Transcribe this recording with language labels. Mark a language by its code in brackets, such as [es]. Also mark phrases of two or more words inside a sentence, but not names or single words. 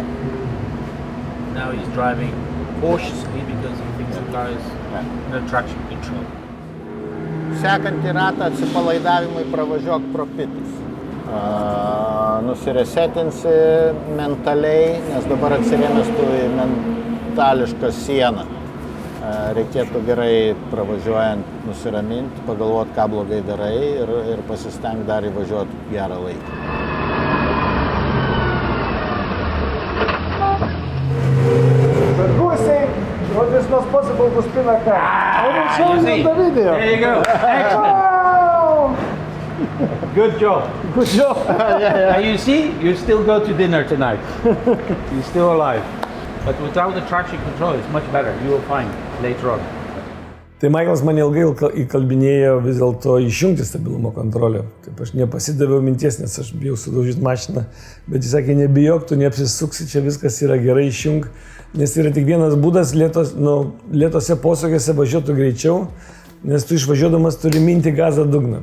[en] Now he's driving cautiously because he thinks the car is no traction control. [lt] Sekantį ratą atsipalaidavimui pravažiuok pro pitus. Nusiresetinsi mentaliai, nes dabar atsirėmęs tu į mentališką sieną. Reikėtų gerai pravažiuojant nusiraminti, pagalvoti, ką blogai darai ir pasistengti dar įvažiuoti gerą laiką. [en] Vergers, what is not possible to spin a car? I will show you the video. There you go. Excellent. Good job. Good job. And you see, you still go to dinner tonight. You're still alive. But without the traction control, it's much better. You will find later on. [lt] Tai Michaelas mane ilgai įkalbinėjo vis dėlto išjungti stabilumo kontrolę. Taip aš nepasidaviau minties, nes aš bijau sudaužyti mašiną. Bet jis sakė, nebijok, tu neapsisuksi, čia viskas yra gerai, išjung. Nes yra tik vienas būdas lėtose posūkiuose važiuotų greičiau, nes tu išvažiuodamas turi minti gazą dugną.